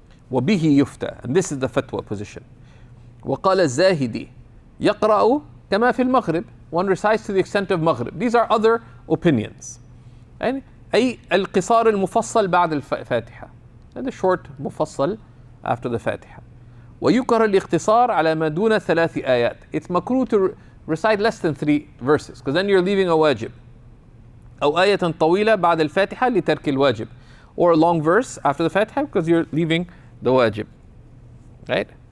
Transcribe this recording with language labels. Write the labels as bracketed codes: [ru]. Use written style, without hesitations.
[ar] وبه يفتى, [en] and this is the fatwa position. [ar] وقال الزاهدي يقرأ كما في المغرب, [en] one recites to the extent of Maghrib. These are other opinions. And [ar] أي القصار المفصل [en] بعد الفاتحة, and the short مفصل after the Fatiha. [ar] ويكره الاختصار على ما دون 3 آيات. [en] It's makruh to recite less than 3 verses, because then you're leaving a wajib. [ar] أو آية طويلة بعد الفاتحة لترك الواجب, [en] or a long verse after the Fatiha because you're leaving the wajib. Right?